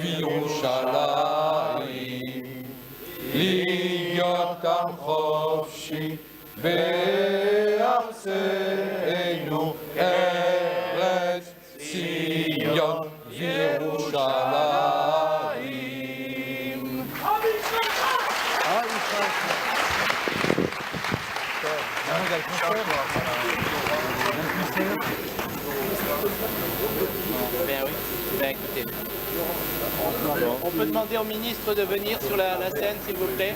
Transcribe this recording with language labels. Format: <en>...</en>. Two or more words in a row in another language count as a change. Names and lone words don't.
<he>וירושלים להיות עם חופשי בארצנו ארץ ציון וירושלים</he> <fr>Ben oui, ben écoutez. On peut demander au ministre de venir sur la scène, s'il vous plaît.</fr>